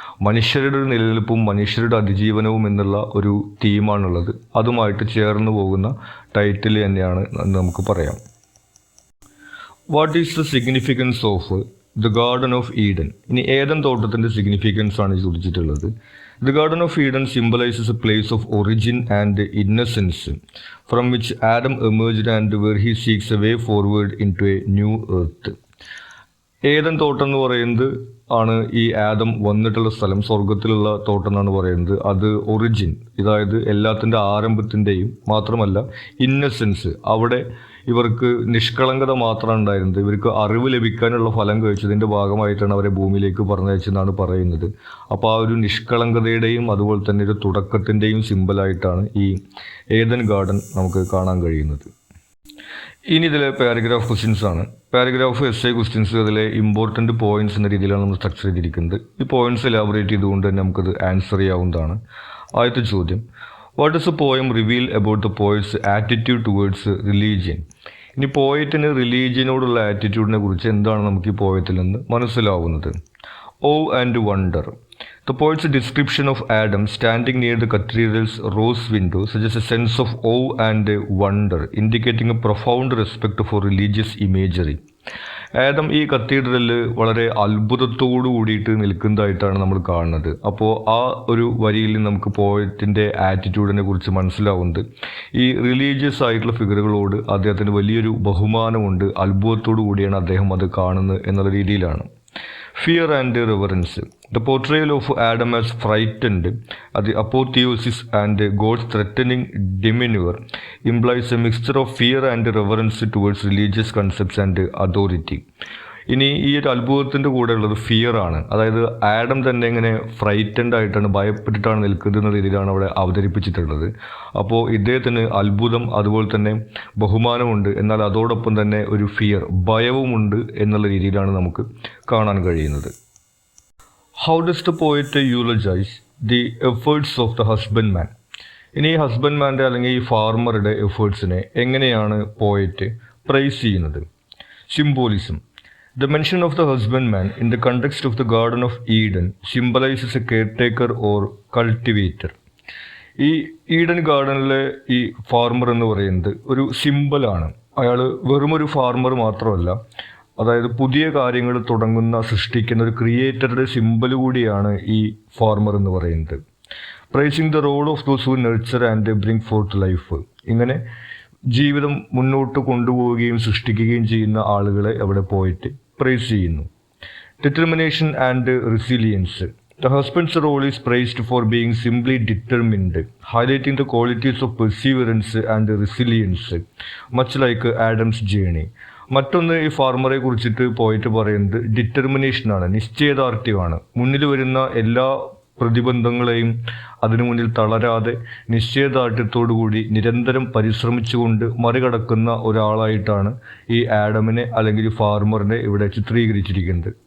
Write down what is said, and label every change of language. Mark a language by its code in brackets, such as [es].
[ml] മനുഷ്യരുടെ ഒരു നിലനിൽപ്പും മനുഷ്യരുടെ അതിജീവനവും എന്നുള്ള ഒരു തീമാണുള്ളത്. അതുമായിട്ട് ചേർന്ന് പോകുന്ന ടൈറ്റിൽ തന്നെയാണ് നമുക്ക് പറയാം. [en] What is the significance of the garden of Eden? [ml] ഇനി ഏദൻ തോട്ടത്തിൻ്റെ സിഗ്നിഫിക്കൻസ് ആണ് ചോദിച്ചിട്ടുള്ളത്. [en] The Garden of Eden symbolizes a place of origin and innocence from which Adam emerged and where he seeks a way forward into a new earth. [ml] Eden തോട്ടം എന്ന് പറയുന്നത് ആണ് ഈ ആദം വന്നിട്ടുള്ള സ്ഥലം, സ്വർഗത്തിലുള്ള തോട്ടം എന്നാണ് പറയുന്നത്. അത് ഒറിജിൻ, അതായത് എല്ലാത്തിൻ്റെ ആരംഭത്തിൻ്റെയും മാത്രമല്ല ഇന്നസെൻസ്, അവിടെ ഇവർക്ക് നിഷ്കളങ്കത മാത്രമാണ് ഉണ്ടായിരുന്നത്. ഇവർക്ക് അറിവ് ലഭിക്കാനുള്ള ഫലം കഴിച്ചതിൻ്റെ ഭാഗമായിട്ടാണ് അവരെ ഭൂമിയിലേക്ക് പറഞ്ഞയച്ചെന്നാണ് പറയുന്നത്. അപ്പോൾ ആ ഒരു നിഷ്കളങ്കതയുടെയും അതുപോലെ തന്നെ ഒരു തുടക്കത്തിൻ്റെയും സിമ്പിളായിട്ടാണ് ഈ ഏദൻ ഗാർഡൻ നമുക്ക് കാണാൻ കഴിയുന്നത്. ഇനി ഇതിലെ പാരഗ്രാഫ് ക്വസ്റ്റ്യൻസ് ആണ്. പാരഗ്രാഫ് എസ്സേ ക്വസ്റ്റ്യൻസ്, അതിലെ ഇമ്പോർട്ടൻറ്റ് പോയിന്റ്സ് എന്ന രീതിയിലാണ് നമ്മൾ സ്ട്രക്ചർ ചെയ്തിരിക്കുന്നത്. ഈ പോയിന്റ്സ് എലാബറേറ്റ് ചെയ്തുകൊണ്ട് തന്നെ നമുക്കത് ആൻസർ ചെയ്യാവുന്നതാണ്. ആദ്യത്തെ ചോദ്യം, [en] What does a poem reveal about the poet's attitude towards religion? [ml] ഇനി പോയറ്റിന് റിലീജിയനോടുള്ള ആറ്റിറ്റ്യൂഡിനെ കുറിച്ച് എന്താണ് നമുക്ക് ഈ പോയത്തിൽ നിന്ന് മനസ്സിലാവുന്നത്? [en] Awe and wonder. The poet's description of Adam standing near the cathedral's rose window suggests a sense of awe and wonder, indicating a profound respect for religious imagery. [ml] Adam ഈ കത്തീഡ്രലിൽ വളരെ അത്ഭുതത്തോടു കൂടിയിട്ട് നിൽക്കുന്നതായിട്ടാണ് നമ്മൾ കാണുന്നത്. അപ്പോൾ ആ ഒരു വരിയിൽ നമുക്ക് പോയറ്റിൻ്റെ ആറ്റിറ്റ്യൂഡിനെ കുറിച്ച് മനസ്സിലാവുന്നത് ഈ റിലീജിയസ് ആയിട്ടുള്ള ഫിഗറുകളോട് അദ്ദേഹത്തിന് വലിയൊരു ബഹുമാനമുണ്ട്, അത്ഭുതത്തോടു കൂടിയാണ് അദ്ദേഹം അത് കാണുന്നത് എന്നുള്ള രീതിയിലാണ്. [en] Fear and reverence. The portrayal of Adam as frightened at the apotheosis and God's threatening demeanor implies a mixture of fear and reverence towards religious concepts and authority. [ml] ഇനി ഈ ഒരു അത്ഭുതത്തിൻ്റെ കൂടെ ഉള്ളത് ഫിയർ ആണ്. അതായത് ആഡം തന്നെ ഇങ്ങനെ ഫ്രൈറ്റൻഡ് ആയിട്ടാണ്, ഭയപ്പെട്ടിട്ടാണ് നിൽക്കുന്നത് എന്ന രീതിയിലാണ് അവിടെ അവതരിപ്പിച്ചിട്ടുള്ളത്. അപ്പോൾ ഇദ്ദേഹത്തിന് അത്ഭുതം അതുപോലെ തന്നെ ബഹുമാനമുണ്ട്, എന്നാൽ അതോടൊപ്പം തന്നെ ഒരു ഫിയർ, ഭയവുമുണ്ട് എന്നുള്ള രീതിയിലാണ് നമുക്ക് കാണാൻ കഴിയുന്നത്. [en] How does the poet eulogise the efforts of the husband man? [ml] ഇനി ഈ ഹസ്ബൻഡ് മാൻ്റെ അല്ലെങ്കിൽ ഈ ഫാർമറുടെ എഫേർട്സിനെ എങ്ങനെയാണ് പോയറ്റ് പ്രൈസ് ചെയ്യുന്നത്? [en] Symbolism. The mention of the husbandman in the context of the Garden of Eden symbolizes a caretaker or cultivator. [ml] ഈ ഈഡൻ ഗാർഡനിലെ ഈ farmer എന്ന് പറയുന്നത് ഒരു സിമ്പിളാണ്. അയാൾ വെറുമൊരു ഫാർമർ മാത്രമല്ല, അതായത് പുതിയ കാര്യങ്ങൾ തുടങ്ങുന്ന, സൃഷ്ടിക്കുന്ന ഒരു ക്രിയേറ്ററുടെ സിമ്പിൾ കൂടിയാണ് ഈ ഫാർമർ എന്ന് പറയുന്നത്. [en] Praising the role of those who nurture and bring forth life. [ml] ഇങ്ങനെ ജീവിതം മുന്നോട്ട് കൊണ്ടുപോവുകയും സൃഷ്ടിക്കുകയും ചെയ്യുന്ന ആളുകളെ അവിടെ പോയിട്ട് പ്രൈസ് ചെയ്യുന്നു. [en] Determination and resilience. The husband's role is praised for being simply determined, highlighting the qualities of perseverance and resilience, much like Adam's journey. [ml] മറ്റൊന്ന് ഈ ഫാർമറെ കുറിച്ചിട്ട് പോയിട്ട് പറയുന്നത് ഡിറ്റർമിനേഷനാണ്, നിശ്ചയദാർഢ്യമാണ്. മുന്നിൽ വരുന്ന എല്ലാ പ്രതിബന്ധങ്ങളെയും അതിനു മുന്നിൽ തളരാതെ നിശ്ചയദാർഢ്യത്തോടുകൂടി നിരന്തരം പരിശ്രമിച്ചുകൊണ്ട് മറികടക്കുന്ന ഒരാളായിട്ടാണ് ഈ ആഡമിനെ അല്ലെങ്കിൽ ഫാർമറിനെ ഇവിടെ ചിത്രീകരിച്ചിരിക്കുന്നത്.